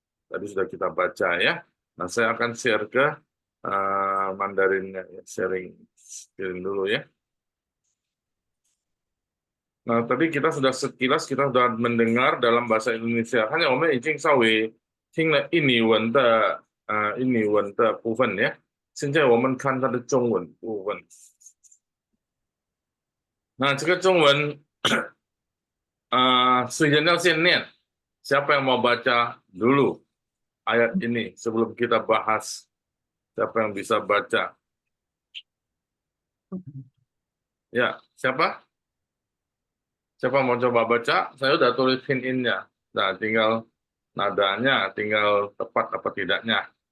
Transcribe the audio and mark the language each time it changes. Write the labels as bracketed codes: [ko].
[id] Tadi sudah kita baca ya. Nah, saya akan share ke Mandarinnya, sharing dulu ya. Nah, tadi kita sudah sekilas kita sudah mendengar dalam bahasa Indonesia. Hanya [zh] 我们已经稍微听了印尼文的部分呀。现在我们看它的中文部分。那这个中文谁人要先念？ [id] Siapa yang mau baca dulu ayat ini sebelum kita bahas? Siapa yang bisa baca? Ya, siapa? Siapa mau coba baca? Saya udah tulis hint-in-nya. Nah, tinggal nadanya, tinggal tepat apa tidaknya.